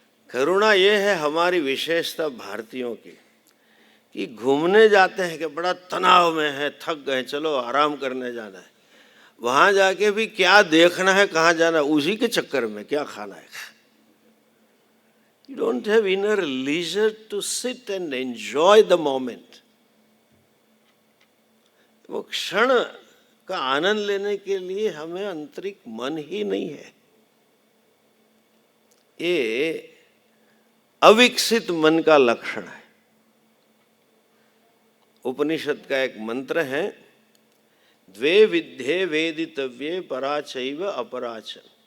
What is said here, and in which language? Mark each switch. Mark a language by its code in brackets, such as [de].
[hi] करुणा ये है हमारी विशेषता भारतीयों की कि घूमने जाते हैं कि बड़ा तनाव में है, थक गए, चलो आराम करने जाना है। वहां जाके भी क्या देखना है, कहाँ जाना है, उसी के चक्कर में क्या खाना है। [en] You don't have inner leisure to sit and enjoy the moment. [hi] वो क्षण का आनंद लेने के लिए हमें आंतरिक मन ही नहीं है। ये अविकसित मन का लक्षण है। उपनिषद का एक मंत्र है, [sa] द्वे विद्ये वेदितव्ये पराचैव अपराच।